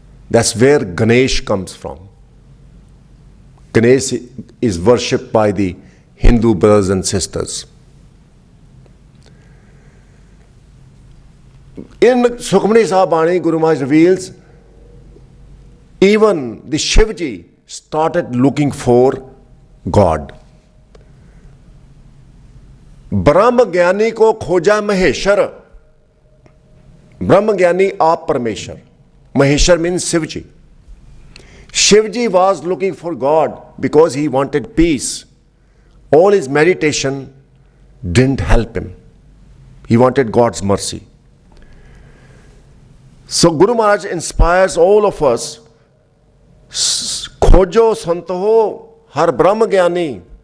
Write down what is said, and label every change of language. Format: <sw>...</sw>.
<en>That's where Ganesh comes from. Ganesh is worshipped by the Hindu brothers and sisters. In Sukhmani Sahibani, Guru Maharaj reveals, even the Shivji started looking for God.</en> <pa>ब्रह्म ज्ञानी को खोजा महेश्वर. ब्रह्म ज्ञानी आप परमेश्वर.</pa> <en>Maheshwar means Shivji. Shivji was looking for God because he wanted peace. All his meditation didn't help him. He wanted God's mercy. So Guru Maharaj inspires all of us.</en> <pa>Khojo santo har Brahm Gyani.</pa>